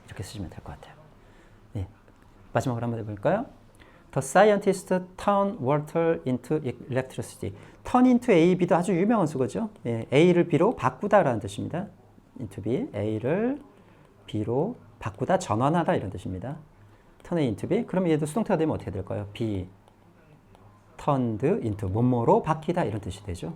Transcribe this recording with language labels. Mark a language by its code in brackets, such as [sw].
[ko] 이렇게 쓰시면 될 것 같아요. 예. 마지막으로 한번 해볼까요? [en] The scientist turned water into electricity. turn into A, B [ko] 도 아주 유명한 수거죠. 예, A를 B로 바꾸다라는 뜻입니다. [en] into B, A [ko] 를 B로 바꾸다, 전환하다 이런 뜻입니다. [en] turn into B. [ko] 그럼 얘도 수동태가 되면 어떻게 될까요? [en] B turned into [ko] 뭐뭐로 바뀌다 이런 뜻이 되죠.